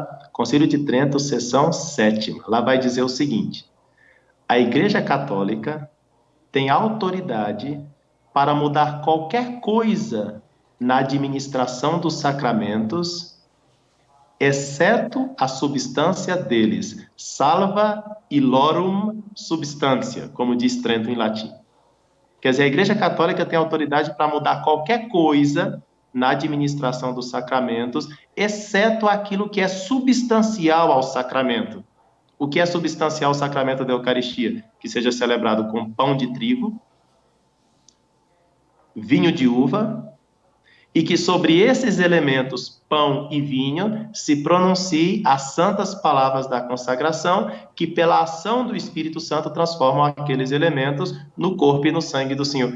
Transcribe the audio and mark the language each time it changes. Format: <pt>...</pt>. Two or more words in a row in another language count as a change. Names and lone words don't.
<pt>Concílio de Trento, seção 7ª. Lá vai dizer o seguinte: a Igreja Católica tem autoridade para mudar qualquer coisa na administração dos sacramentos, exceto a substância deles,</pt> <la>salva illorum substantia,</la> <pt>como diz Trento em latim. Quer dizer, a Igreja Católica tem autoridade para mudar qualquer coisa na administração dos sacramentos, exceto aquilo que é substancial ao sacramento. O que é substancial ao sacramento da Eucaristia? Que seja celebrado com pão de trigo, vinho de uva, e que sobre esses elementos, pão e vinho, se pronuncie as santas palavras da consagração, que pela ação do Espírito Santo transformam aqueles elementos no corpo e no sangue do Senhor.</pt>